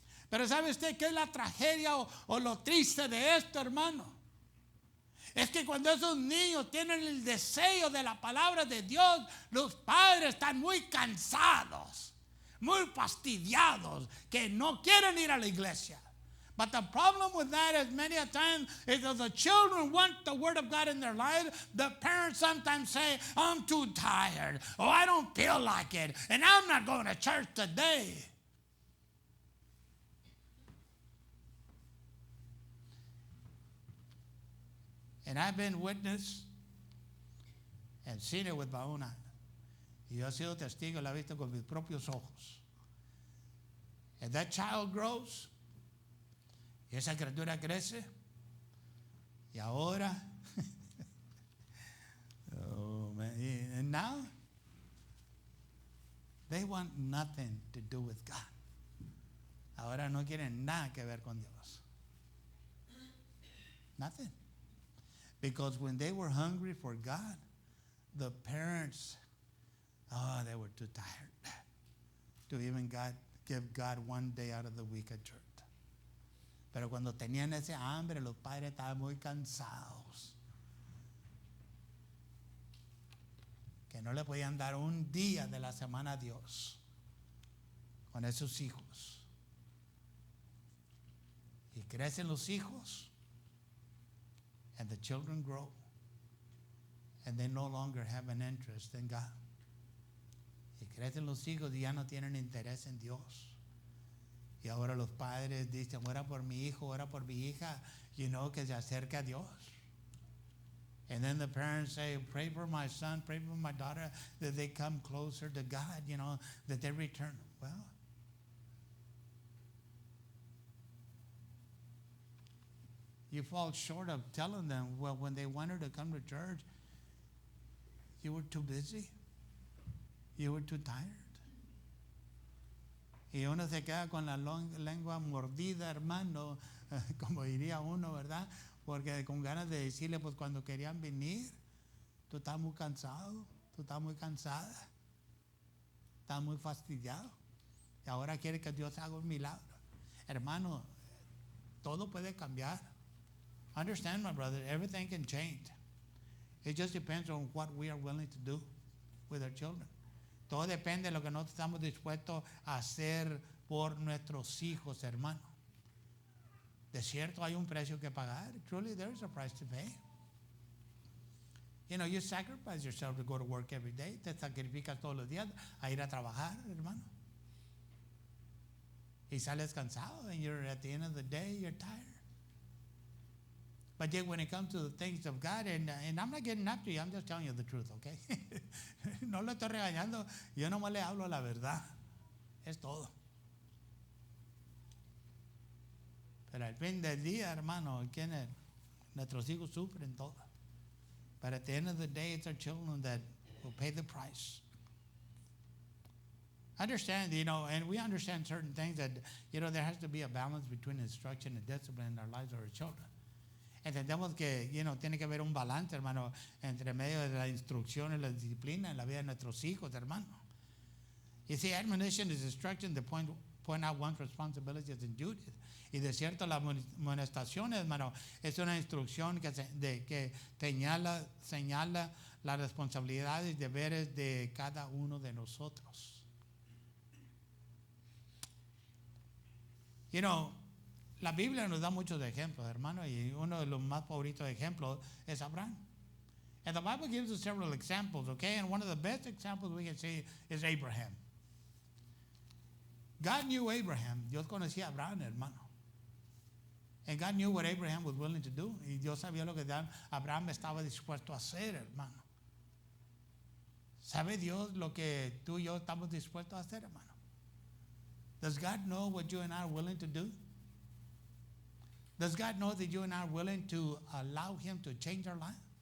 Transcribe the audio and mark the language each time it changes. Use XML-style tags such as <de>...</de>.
<es>Pero ¿sabe usted qué es la tragedia o lo triste de esto, hermano? Es que cuando esos niños tienen el deseo de la palabra de Dios, los padres están muy cansados, muy fastidiados, que no quieren ir a la iglesia.</es> <en>But the problem with that is many a time is that the children want the Word of God in their lives. The parents sometimes say, I'm too tired, or I don't feel like it, and I'm not going to church today. And I've been witness and seen it with my own eyes.</en> <es>Y yo he sido testigo, la he visto con mis propios ojos.</es> <en>And that child grows,</en> <es>y esa criatura crece, y ahora,</es> <en>oh man, and now, they want nothing to do with God.</en> <es>Ahora no quieren nada que ver con Dios.</es> <en>Nothing. Because when they were hungry for God, the parents, they were too tired to even give God one day out of the week at church.</en> <es>Pero cuando tenían ese hambre, los padres estaban muy cansados. Que no le podían dar un día de la semana a Dios con esos hijos. Y crecen los hijos.</es> <en>And the children grow, and they no longer have an interest in God.</en> <es>Y crecen los hijos y ya no tienen interés en Dios. Y ahora los padres dicen, ora por mi hijo, ora por mi hija, que se acerque a Dios.</es> <en>And then the parents say, pray for my son, pray for my daughter, that they come closer to God, that they return. Well, you fall short of telling them, well, when they wanted to come to church, you were too busy. You were too tired.</en> <es>Y uno se queda con la lengua mordida, hermano, como diría uno, ¿verdad? Porque con ganas de decirle, pues cuando querían venir, tú estás muy cansado, tú estás muy cansada, estás muy fastidiado. Y ahora quiere que Dios haga un milagro. Hermano, todo puede cambiar.</es> <en>Understand, my brother, everything can change. It just depends on what we are willing to do with our children.</en> <es>Todo depende de lo que nosotros estamos dispuestos a hacer por nuestros hijos, hermano. De cierto, hay un precio que pagar.</es> <en>Truly, there is a price to pay. You know, you sacrifice yourself to go to work every day.</en> <es>Te sacrificas todos los días a ir a trabajar, hermano. Y sales cansado,</es> <en>and you're at the end of the day, you're tired. But yet when it comes to the things of God, and I'm not getting after you, I'm just telling you the truth, okay?</en> <es>No lo estoy regañando, yo nomás le hablo la verdad. Es todo. Pero al fin del día, hermano, nuestros hijos sufren todo.</es> <en>But at the end of the day, it's our children that will pay the price. Understand, you know, and we understand certain things that, you know, there has to be a balance between instruction and discipline in our lives of our children.</en> <es>Entendemos que, you know, tiene que haber un balance, hermano, entre medio de la instrucción y la disciplina en la vida de nuestros hijos, hermano.</es> <en>You see, admonition is instruction to point out one's responsibilities and duties.</en> <es>Y de cierto, la amonestación, hermano, es una instrucción que señala las responsabilidades y deberes de cada uno de nosotros. You know, la Biblia nos da muchos ejemplos, hermano, y uno de los más favoritos ejemplos es Abraham.</es> <en>And the Bible gives us several examples, okay? And one of the best examples we can see is Abraham. God knew Abraham.</en> <es>Dios conocía a Abraham, hermano.</es> <en>And God knew what Abraham was willing to do.</en> <es>Y Dios sabía lo que Abraham estaba dispuesto a hacer, hermano. ¿Sabe Dios lo que tú y yo estamos dispuestos a hacer, hermano?</es> <en>Does God know what you and I are willing to do? Does God know that you and I are willing to allow Him to change our life?</en>